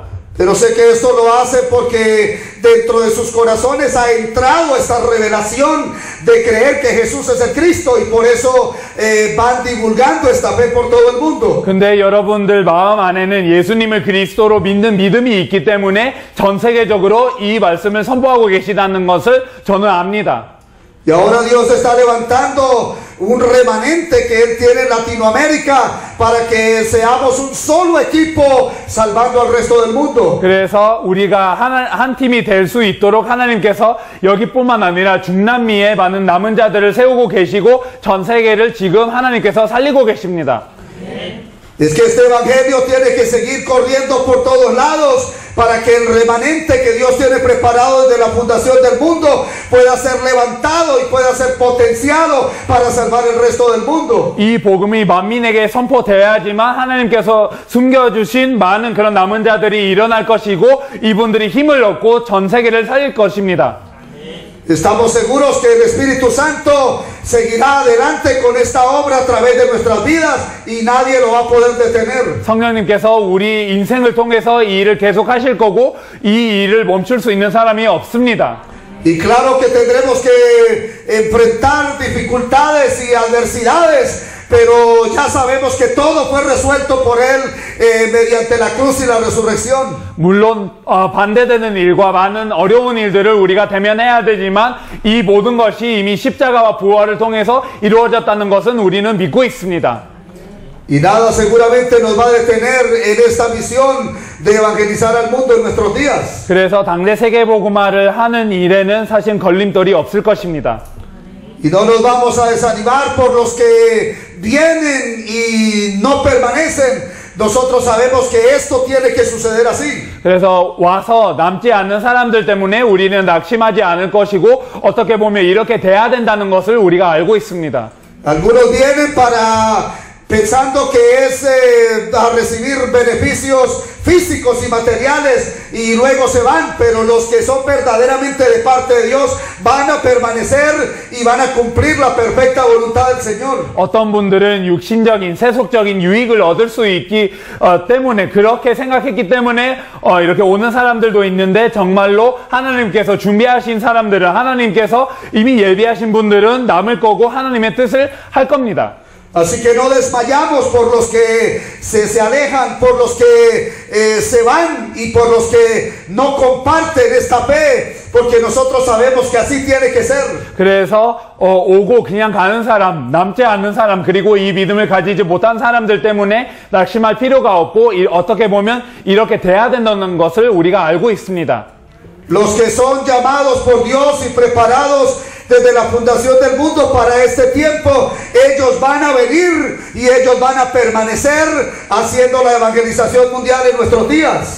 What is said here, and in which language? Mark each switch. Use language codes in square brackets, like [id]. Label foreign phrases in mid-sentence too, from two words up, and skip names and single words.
[es] Pero sé que esto lo hace porque dentro de sus corazones ha entrado esta revelación de creer que Jesús es el Cristo y por eso van divulgando esta fe por todo el mundo. [ko] 근데 여러분들 마음 안에는 예수님을 그리스도로 믿는 믿음이 있기 때문에 전 세계적으로 이 말씀을 선포하고 계시다는 것을 저는 압니다. [es] Y ahora Dios está levantando un remanente que Él tiene en Latinoamérica para que seamos un solo equipo salvando al resto del mundo. [ko] 그래서 우리가 한 팀이 될 수 있도록 하나님께서 여기뿐만 아니라 중남미에 많은 남은 자들을 세우고 계시고 전 세계를 지금 하나님께서 살리고 계십니다. [es] Es que este evangelio tiene que seguir corriendo por todos lados para que el remanente que Dios tiene preparado desde la fundación del mundo pueda ser levantado y pueda ser potenciado para salvar el resto del mundo. [ko] 이 복음이 만민에게 선포되어야지만 하나님께서 숨겨주신 많은 그런 남은 자들이 일어날 것이고 이분들이 힘을 얻고 전 세계를 살릴 것입니다. [es] Estamos seguros que el Espíritu Santo seguirá adelante con esta obra a través de nuestras vidas y nadie lo va a poder detener. [ko] 성령님께서 우리 인생을 통해서 이 일을 계속하실 거고 이 일을 멈출 수 있는 사람이 없습니다. [es] Y claro que tendremos que enfrentar dificultades y adversidades, pero ya sabemos que todo fue resuelto por Él mediante la cruz y la resurrección. [ko] 물론 반대되는 일과 많은 어려운 일들을 우리가 대면해야 되지만 이 모든 것이 이미 십자가와 부활을 통해서 이루어졌다는 것은 우리는 믿고 있습니다. [es] Y nada seguramente nos va a detener en esta misión de evangelizar al mundo en nuestros días. [ko] 그래서 당대 세계복음화를 하는 일에는 사실 걸림돌이 없을 것입니다. [es] Y no nos vamos a desanimar por los que vienen y no permanecen. Nosotros sabemos que esto tiene que suceder así. [ko] 그래서 와서 남지 않는 사람들 때문에 우리는 낙심하지 않을 것이고 어떻게 보면 이렇게 돼야 된다는 것을 우리가 알고 있습니다. [es] Algunos vienen pensando que es a recibir beneficios físicos y materiales y luego se van, pero los que son verdaderamente de parte de Dios van a permanecer y van a cumplir la perfecta voluntad del Señor. [ko] 어떤 분들은 육신적인 세속적인 유익을 얻을 수 있기 때문에 그렇게 생각했기 때문에 이렇게 오는 사람들도 있는데 정말로 하나님께서 준비하신 사람들은 하나님께서 이미 예비하신 분들은 남을 거고 하나님의 뜻을 할 겁니다. [es] Así que no desmayamos por los que se alejan, por los que se van y por los que no comparten esta fe, porque nosotros sabemos que así tiene que ser. [ko] 그래서 오고 그냥 가는 사람, 남지 않는 사람, 그리고 이 믿음을 가지지 못한 사람들 때문에 낙심할 필요가 없고 어떻게 보면 이렇게 돼야 된다는 것을 우리가 알고 있습니다. [es] Los que son llamados por Dios y preparados desde la fundación del mundo para este tiempo, ellos van a venir y ellos van a permanecer haciendo la evangelización mundial en nuestros días.